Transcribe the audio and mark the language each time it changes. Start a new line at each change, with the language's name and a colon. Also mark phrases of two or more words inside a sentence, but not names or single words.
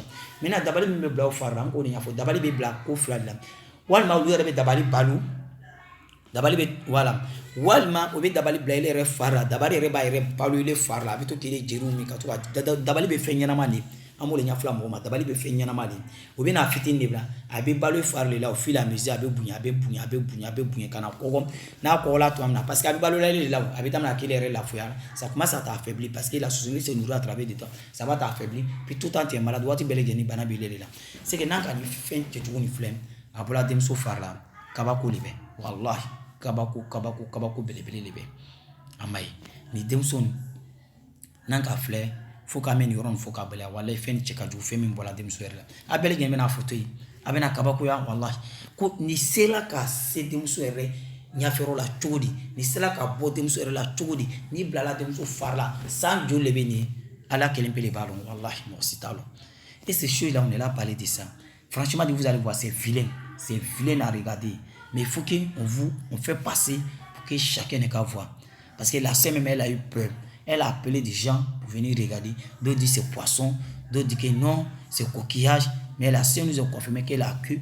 Bambara: maintenant dabali min bɛ bila o fari la an k'o de ɲɛfɔ dabali bɛ bila ko fila de la walima olu yɛrɛ bɛ dabali balo dabali bɛ voilà walima o bɛ dabali bila ile yɛrɛ fari la dabali yɛrɛ b'a yɛrɛ balo ile fari la a bɛ to k'ile jeliw min ka to ka dabali bɛ fɛn ɲɛnama de an b'o de ɲɛfɔla mɔgɔ ma dabali bɛ fɛn ɲɛnama de o bɛ na fitinin de bila a bɛ balo fari de la
French: au fil et à mesure
Bambara: a bɛ bonya a bɛ bonya a bɛ bonya a bɛ bonya ka na kɔgɔ n'a kɔgɔla tuma min na
French: parce que
Bambara: a bɛ balo la ile de la a bɛ daminɛ k'ile yɛrɛ lafiya
French: ça commence à t'affaiblir parce que la société se nourrit à travers de toi ça va t'affaiblir puis tout le temps tu es malade
Bambara: waati bɛɛ lajɛlen bana b'ile de la
French: c'est que
Bambara: n'an ka nin fɛn kɛcogo nin filɛ a bɔra denmuso fari la kabako de bɛ wallahi kabako belebele de bɛ a ma ye ni denmuso n'an ka filɛ fo k'a mɛn nin yɔrɔ nin fo k'a baliya wallahi fɛn cɛ ka jugu fɛn min bɔra denmuso yɛrɛ la a bɛɛ lajɛlen bɛna fɔ to yen a bɛna kabakoya wallahi ko nin sera ka se denmuso yɛrɛ ɲafɛyɔrɔ la cogo di nin sera ka bɔ denmuso yɛrɛ la cogo di n'i bilala denmuso fari la san joli de bɛ nin ye ala kelen pe de b'a dɔn wallahi mɔgɔ si t'a dɔn
French: et ces choses là on est là à parler de ça franchement vous allez voir c'est vilain à regarder mais il faut qu'on fait passer pour que chacun n'ait qu'à voir parce que la sœur même elle a eu peur. Elle a appelé des gens pour venir regarder. D'autres disent c'est poisson. D'autres disent que non, c'est coquillage. Mais la sœur nous a confirmé qu'elle a queue.